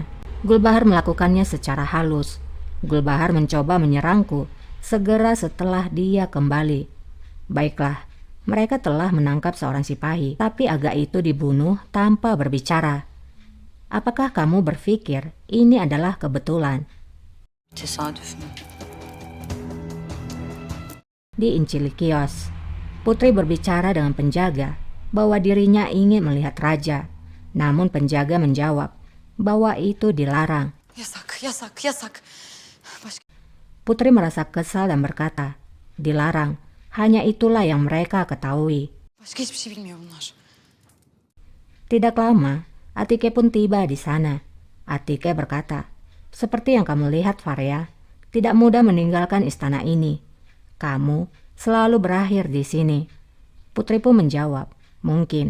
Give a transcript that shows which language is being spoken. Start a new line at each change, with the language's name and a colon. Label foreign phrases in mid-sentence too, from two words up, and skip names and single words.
Indonesian: Gulbahar melakukannya secara halus. Gulbahar mencoba menyerangku segera setelah dia kembali. Baiklah, mereka telah menangkap seorang sipahi, tapi Aga itu dibunuh tanpa berbicara. Apakah kamu berpikir ini adalah kebetulan?
Turkish: Tesadüf mü?
Indonesian: Di Injil kios, putri berbicara dengan penjaga bahwa dirinya ingin melihat raja. Namun penjaga menjawab bahwa itu dilarang.
Turkish: Yasak, yasak, yasak.
Indonesian: Putri merasa kesal dan berkata, dilarang, hanya itulah yang mereka ketahui.
Turkish: Başka hiçbir şey bilmiyor bunlar.
Indonesian: Tidak lama, Atike pun tiba di sana. Atike berkata, seperti yang kamu lihat Faria, tidak mudah meninggalkan istana ini. Kamu selalu berakhir di sini. Putri pun menjawab, mungkin.